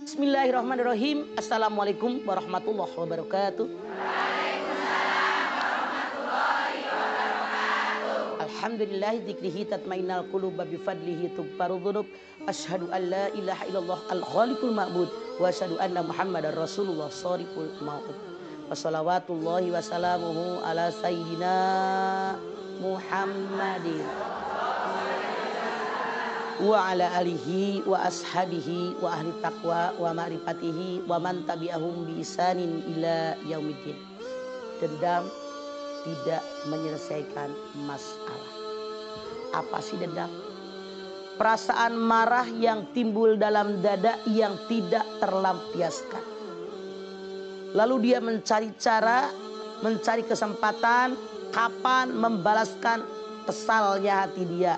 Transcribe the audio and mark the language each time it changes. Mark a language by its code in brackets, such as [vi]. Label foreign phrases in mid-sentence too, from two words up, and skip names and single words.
[ar] بسم الله الرحمن الرحيم السلام عليكم ورحمة الله وبركاته. الحمد لله ذكره تطمئن القلوب بفضله تغفر الذنوب. أشهد أن لا إله إلا الله الخالق المعبود وأشهد أن محمدا رسول الله شارق الموت. والصلوات الله وسلامه على سيدنا محمد وعلى آله وأصحابه وأهل التقوى ومعرفته ومن تبعهم بإحسان إلى يوم الدين. [id] Dendam tidak menyelesaikan masalah. Apa sih dendam? Perasaan marah yang timbul dalam dada yang tidak terlampiaskan. Lalu dia mencari cara, mencari kesempatan kapan membalaskan kesalnya hati dia.